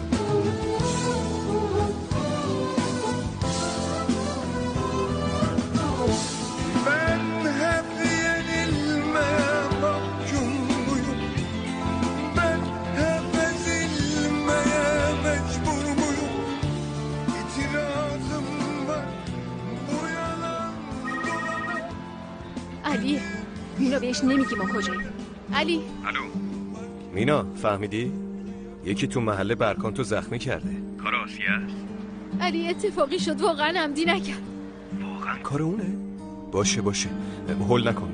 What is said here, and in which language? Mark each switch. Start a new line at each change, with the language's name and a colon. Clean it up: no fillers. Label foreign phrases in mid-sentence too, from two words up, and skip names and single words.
Turkish: Ben hep yenilmeye mahkum muyum? Ben hep ezilmeye mecbur muyum? İtirazım var bu yalan dolana.
Persian: علی مینا بهش نمیگی ما کجاییم. علی الو مینا فهمیدی؟ یکی تو محله برکان تو زخمی کرده. کار آسیه است؟ علی اتفاقی شد واقعا عمدی نکرد. واقعا کار اونه؟ باشه هول نکن.